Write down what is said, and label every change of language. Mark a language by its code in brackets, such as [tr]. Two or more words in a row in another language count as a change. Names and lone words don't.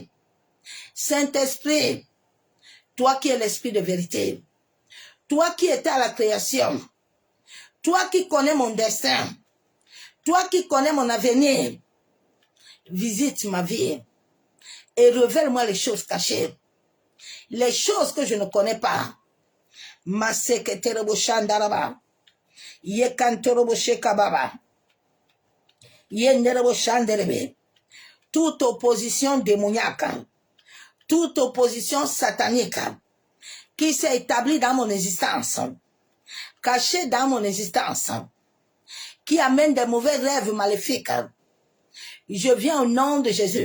[fr] Saint-Esprit, toi qui es l'esprit de vérité, toi qui étais à la création, toi qui connais mon destin, toi qui connais mon avenir, visite ma vie et révèle-moi les choses cachées, les choses que je ne connais pas. Maseketerebo shandaraba, yekanterobo shekababa, yenderebo shanderebe. Toute opposition démoniaque, toute opposition satanique qui s'est établie dans mon existence, cachée dans mon existence, qui amène des mauvais rêves maléfiques, je viens au nom de Jésus.